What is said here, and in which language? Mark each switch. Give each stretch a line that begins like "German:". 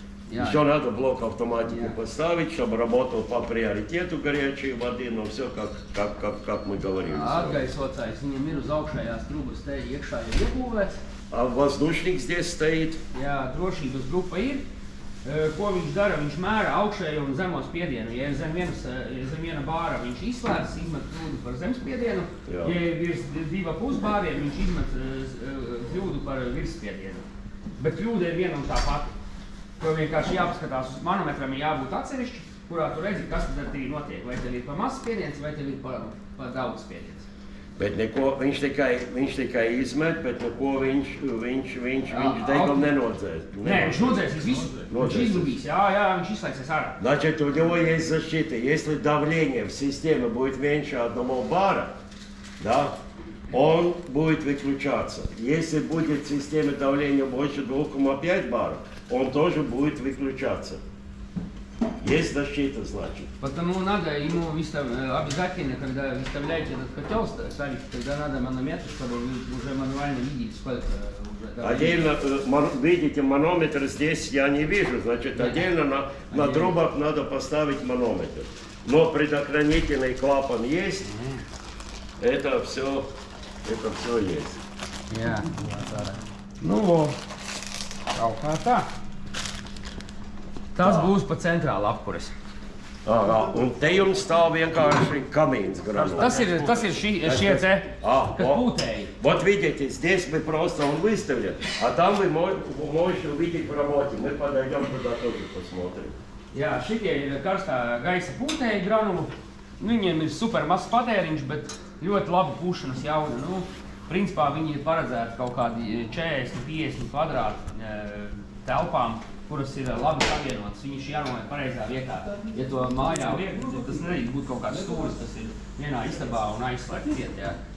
Russian: Еще надо блок автоматики поставить, чтобы работал по приоритету горячей воды, но все как мы говорили.
Latvian: Atgaisotājs viņam ir uz augšējās trubas te iekšā jau iebūvēts.
Russian: А воздушник здесь стоит?
Latvian: Jā, drošības grupa ir. Ko viņš dara? Viņš mēra augšējo un zemo spiedienu. Ja ir zem viena bāra, viņš izslēdz, izmet kļūdu par zemspiedienu. Ja ir virs 2,5 bāriem, viņš izmet kļūdu par virsspiedienu. Bet kļūda ir viena un tā pati. To vienkārši jāpaskatās uz manometram, jābūt atsevišķi, kurā tu redzi, kas tad arī notiek. Vai tev ir pa maz spiediens, vai tev ir pa daudz spiediens. Bet neko, viņš tikai izmet, bet neko viņš degam nenodzēs. Nē, viņš nodzēsīs visu. Viņš izlubīs, jā, viņš izslēgsies ārā.
Russian: Значит, у него есть защита. Если давление в системе будет меньше 1 бара, да, он будет выключаться. Если будет в системе давления больше 2,5 баров, он тоже будет выключаться. Есть защита, значит. Потому надо ему обязательно, когда выставляете этот котел, ставить, тогда надо манометр, чтобы вы уже мануально видели, сколько уже давления. Отдельно, видите, манометр здесь я не вижу, значит, отдельно на трубах надо поставить манометр. Но предохранительный клапан есть, это все есть.
Latvian: Jā, nu, kaut kā tā. Tas būs pa centrāla apkuras. Un te jums stāv vienkārši
Russian: камins гранул.
Latvian: Tas ir šie te, kas pūtēji.
Russian: Вот видите, здесь мы просто он выставлен, а там вы можете увидеть в работе. Мы подойдем туда тоже посмотрим.
Latvian: Jā, šitie ir karstā gaisa pūtēji granulu. Viņiem ir super mazs patēriņš, bet ļoti laba pūšanas jauna. Nu, principā viņi ir paredzēti kaut kādi 40-50 kvadrāti telpām, kuras ir labi savienotas. Viņš jānoliek pareizā vietā. Ja to mājā liek, tas nedrīkst būt kaut kāds stūris, tas ir vienā istabā un aizslēgt ciet, jā.